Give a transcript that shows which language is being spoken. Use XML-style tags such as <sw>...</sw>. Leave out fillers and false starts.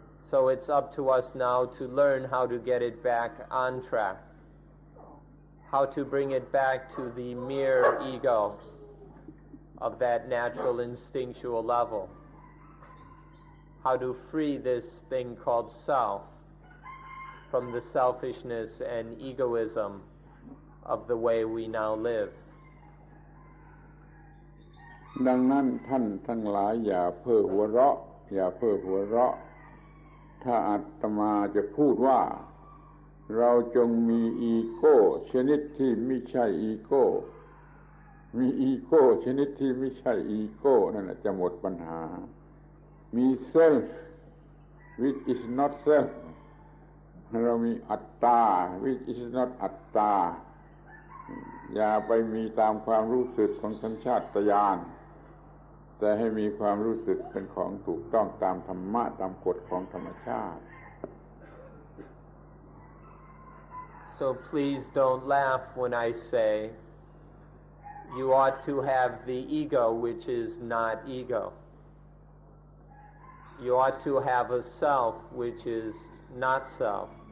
<en>So it's up to us now to learn how to get it back on track, how to bring it back to the mere ego of that natural instinctual level, how to free this thing called self from the selfishness and egoism of the way we now live.</en> <th>ดังนั้นท่านทั้งหลายอย่าเพ้อหัวเราะถ้าอาตมาจะพูดว่าเราจงมีอีโก้ชนิดที่ไม่ใช่อีโก้มีอีโก้ชนิดที่ไม่ใช่อีโก้นั่นแหละจะหมดปัญหามี</th> <en>self which is not self</en> <th>เรามีอัตตา</th> <en>which is not</en> <th>อัตตา อย่าไปมีตามความรู้สึกของสัญชาตญาณแต่ให้มีความรู้สึกเป็นของถูกต้องตามธรรมะตามกฎของธรรมชาติ</th> <en>So please don't laugh when I say you ought to have the ego which is not ego. You ought to have a self which is not self.</en>